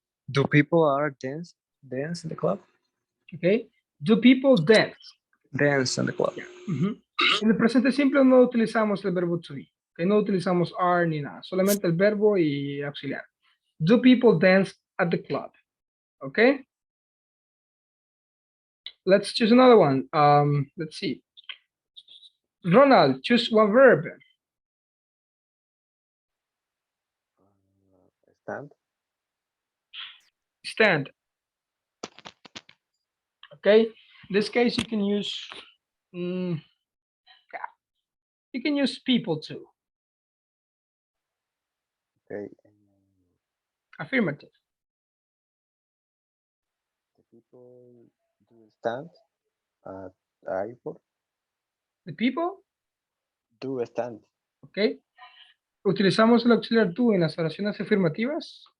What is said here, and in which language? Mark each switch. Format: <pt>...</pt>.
<en>Do people are dance in the club? Okay. Do people dance? Dance in the club. Ujú.</en> <es>En el presente simple no utilizamos el verbo to be. Okay, no utilizamos are ni nada, solamente el verbo y auxiliar.</es> <en>Do people dance at the club? Okay. Let's choose another one. Let's see. Ronald, choose one verb. Stand. Stand. Okay. In this case, you can use you can use people too. Okay. Affirmative. The people do stand at the airport. The people, Do stand. okay.</en> <es>¿Utilizamos el auxiliar do en las oraciones afirmativas?</es>